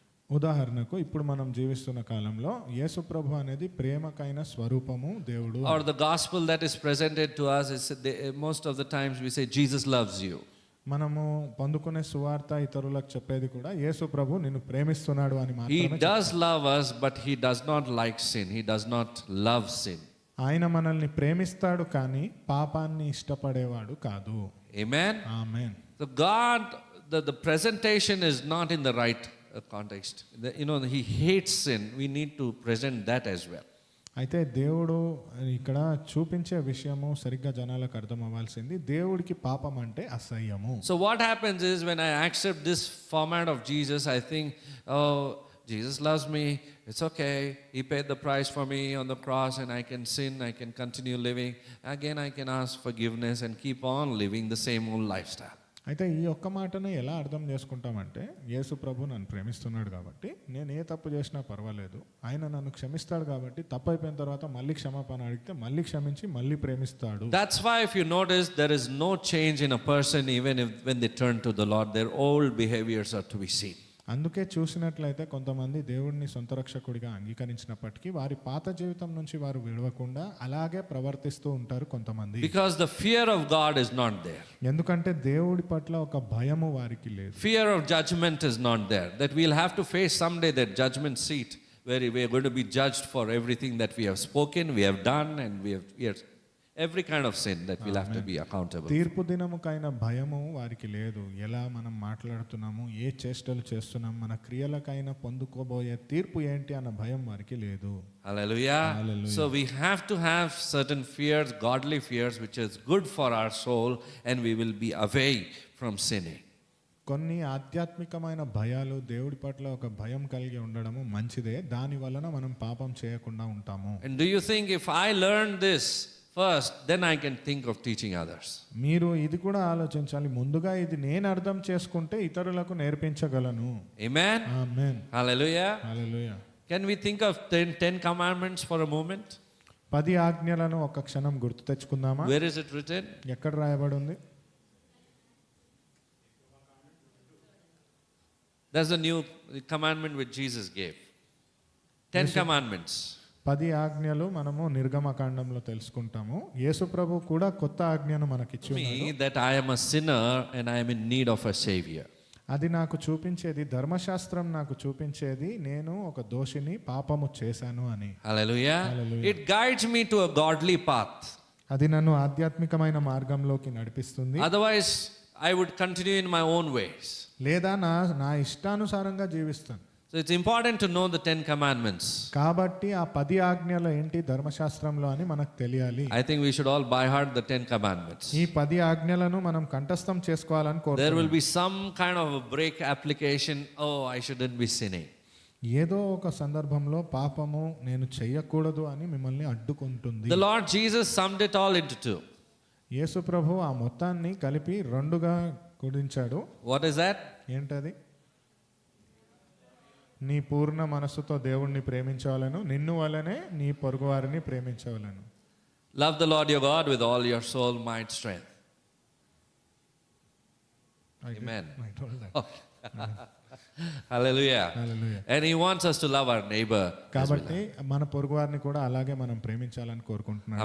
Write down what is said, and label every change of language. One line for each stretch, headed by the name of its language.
Telugu: ఉదాహరణకు ఇప్పుడు మనం జీవిస్తున్న కాలంలో యేసు ప్రభు అనేది ప్రేమకైన స్వరూపము దేవుడు.
English: Or the gospel that is presented to us is most of the times we say Jesus loves you.
Telugu: మనము పొందుకునే సువార్త ఇతరులకు చెప్పేది కూడా యేసు ప్రభు నిన్ను ప్రేమిస్తున్నాడు అని
English: He
Telugu: మాత్రమే.
English: does love us, but he does not like sin. He does not love sin.
Telugu: ఆయన మనల్ని ప్రేమిస్తాడు కానీ పాపాన్ని ఇష్టపడేవాడు కాదు.
English: Amen.
Telugu: Amen.
English: So God, the presentation is not in the right context. He hates sin. We need to present that as well.
Telugu: అయితే దేవుడు ఇక్కడ చూపించే విషయము సరిగ్గా జనాలకు అర్థం అవ్వాల్సింది. దేవుడికి పాపం అంటే అసహ్యము.
English: So what happens is when I accept this format of Jesus, I think, oh, Jesus loves me. It's okay. He paid the price for me on the cross and I can sin. I can continue living. Again, I can ask forgiveness and keep on living the same old lifestyle.
Telugu: అయితే ఈ ఒక్క మాటను ఎలా అర్థం చేసుకుంటామంటే యేసు ప్రభు నన్ను ప్రేమిస్తున్నాడు కాబట్టి నేను ఏ తప్పు చేసినా పర్వాలేదు, ఆయన నన్ను క్షమిస్తాడు కాబట్టి తప్పు అయిపోయిన తర్వాత మళ్ళీ క్షమాపణ అడిగితే మళ్ళీ క్షమించి మళ్ళీ ప్రేమిస్తాడు.
English: That's why if you notice there is no change in a person even if when they turn to the Lord, their old behaviors are to be seen.
Telugu: అందుకే చూసినట్లయితే కొంతమంది దేవుడిని సొంత రక్షకుడిగా అంగీకరించినప్పటికీ వారి పాత జీవితం నుంచి వారు విడవకుండా అలాగే ప్రవర్తిస్తూ ఉంటారు కొంతమంది.
English: Because the fear of God is not there.
Telugu: ఎందుకంటే దేవుడి పట్ల ఒక భయము వారికి లేదు.
English: Fear of judgment is not there. That we'll have to face someday that judgment seat where we are going to be judged for everything that we have spoken, we have done, and we have every kind of sin that we'll have to be accountable.
Telugu: తీర్పు దినముకైన భయము వారికి లేదు. ఎలా మనం మాట్లాడుతున్నాము, ఏ చేష్టలు చేస్తున్నాం, మన క్రియలకైనా పొందుకోబోయే తీర్పు ఏంటి అన్న భయం వారికి లేదు.
English: Hallelujah. Hallelujah. So we have to have certain fears, godly fears, which is good for our soul, and we will be away from sinning.
Telugu: కొన్ని ఆధ్యాత్మికమైన భయాలు, దేవుడి పట్ల ఒక భయం కలిగి ఉండడము మంచిదే. దాని వలన మనం పాపం చేయకుండా ఉంటాము.
English: And do you think if I learn this first, then I can think of teaching others?
Telugu: మీరు ఇది కూడా ఆలోచించాలి. ముందుగా ఇది నేను అర్థం చేసుకుంటే ఇతరులకు నేర్పించగలను.
English: Amen.
Telugu: Amen.
English: Hallelujah.
Telugu: Hallelujah.
English: Can we think of 10 commandments for a moment?
Telugu: 10 ఆజ్ఞలను ఒక క్షణం గుర్తు తెచ్చుకుందామా?
English: Where is it written?
Telugu: ఎక్కడ రాయబడి ఉంది?
English: That's the new commandment which Jesus gave. 10 commandments.
Telugu: 10 ఆజ్ఞలు మనము నిర్గమకాండంలో తెలుసుకుంటాము. యేసు ప్రభు కూడా కొత్త ఆజ్ఞను మనకిచ్చి ఉన్నాడు.
English: Me that I am a sinner and I am in need of a savior.
Telugu: అది నాకు చూపించేది, ధర్మశాస్త్రం నాకు చూపించేది నేను ఒక దోషిని, పాపము చేశాను అని.
English: Hallelujah. It guides me to a godly path.
Telugu: అది నన్ను ఆధ్యాత్మికమైన మార్గంలోకి నడిపిస్తుంది.
English: Otherwise, I would continue in my own ways.
Telugu: లేదా నా ఇష్టానుసారంగా జీవిస్తాను.
English: So it's important to know the 10 commandments.
Telugu: కాబట్టి ఆ 10 ఆజ్ఞలు ఏంటి ధర్మశాస్త్రంలో అని మనకు తెలియాలి.
English: I think we should all by heart the 10 commandments.
Telugu: ఈ 10 ఆజ్ఞలను మనం కంఠస్థం చేసుకోవాలని
English: There
Telugu: కోరుతున్నాను.
English: will be some kind of a break application. Oh, I shouldn't be sinning.
Telugu: ఏదో ఒక సందర్భంలో పాపము నేను చెయ్యకూడదు అని మిమ్మల్ని అడ్డుకుంటుంది.
English: The Lord Jesus summed it all into 2.
Telugu: యేసు ప్రభు ఆ మొత్తాన్ని కలిపి 2గా కుదించాడు.
English: What is that?
Telugu: ఏంటది? నీ పూర్ణ మనస్సుతో దేవుణ్ణి ప్రేమించవలను, నిన్ను వలనే నీ పొరుగువారిని ప్రేమించవలను.
English: Love the Lord your God with all your soul, might, strength. Amen. I told that. Oh. Hallelujah. Hallelujah. And he wants us to love our neighbor.
Telugu: కాబట్టి మన పొరుగువారిని కూడా అలాగే మనం ప్రేమించాలని కోరుకుంటున్నాడు.